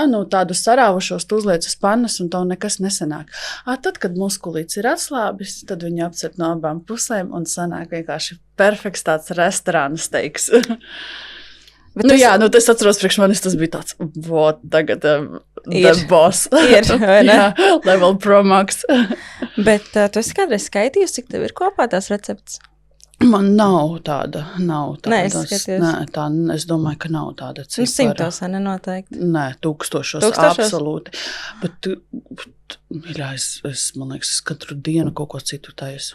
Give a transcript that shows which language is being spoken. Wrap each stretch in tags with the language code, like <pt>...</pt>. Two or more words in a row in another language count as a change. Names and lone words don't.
<lv>Nu, tādu saraušos tu uzliec uz pannas un tev nekas nesanāk. Tad, kad muskulīts ir atslābis, tad viņu apcep no abām pusēm un sanāk vienkārši perfekts tāds restorāna steiks. Tas atceros priekš manis, tas bija tāds, tagad</lv> <en>the boss. Level Pro Max.</en> <lv>Bet tu esi kādreiz skaitījusi, cik tev ir kopā tās receptes? Man nav tāda. Nē, es domāju, ka nav tāda cipara. 100 nenoteikti. Nē, tūkstošos. Absolūti. Bet es, man liekas, katru dienu kaut ko citu taisu.</lv>